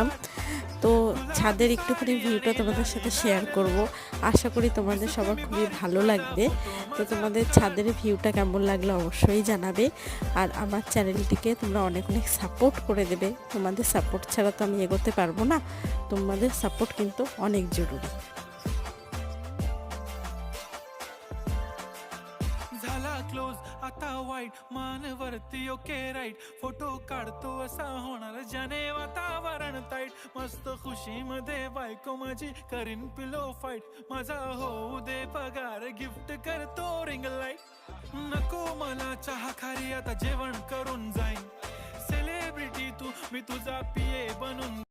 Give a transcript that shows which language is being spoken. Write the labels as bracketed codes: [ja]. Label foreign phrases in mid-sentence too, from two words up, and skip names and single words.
[bn] তো ছাদের একটুখানি ভিউটা তোমাদের সাথে শেয়ার করব। আশা করি তোমাদের সবার খুবই ভালো লাগবে। তো তোমাদের ছাদের ভিউটা কেমন লাগলো অবশ্যই জানাবে। আর আমার চ্যানেলটিকে তোমরা অনেক অনেক সাপোর্ট করে দেবে। তোমাদের সাপোর্ট ছাড়া তো আমি এগোতে পারবো না। তোমাদের সাপোর্ট কিন্তু অনেক জরুরি। [mr] झाला क्लोज आता वाईट मानवरती [en] okay right [mr] फोटो काढतो असा होणार ज्याने वातावरण ताईट मस्त खुशी मध्ये बायको माझी करीन [en] pillow fight [mr] माझा होऊ दे पगार गिफ्ट करतो [en] ring light [mr] नको मला चहा खारी आता जेवण करून जाईन सेलिब्रिटी तू मी तुझा पिये बनून